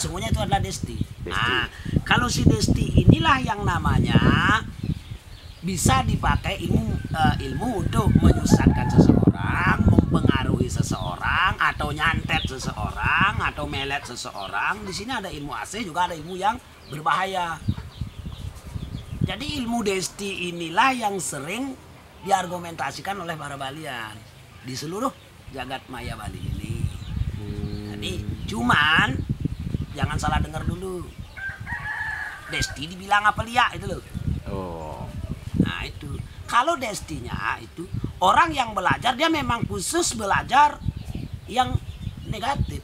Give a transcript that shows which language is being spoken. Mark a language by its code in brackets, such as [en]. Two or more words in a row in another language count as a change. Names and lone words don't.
[id] Sesungguhnya itu adalah desti. Nah, kalau si desti inilah yang namanya bisa dipakai ilmu untuk menyesatkan seseorang, mempengaruhi seseorang, atau nyantet seseorang, atau melet seseorang. Di sini ada ilmu asih, juga ada ilmu yang berbahaya. Jadi ilmu desti inilah yang sering diargumentasikan oleh para Balian di seluruh jagat maya Bali ini. Jadi cuman jangan salah dengar dulu. Desti dibilang apa Lia itu loh. Oh. Nah itu. Kalau destinya itu orang yang belajar dia memang khusus belajar yang negatif.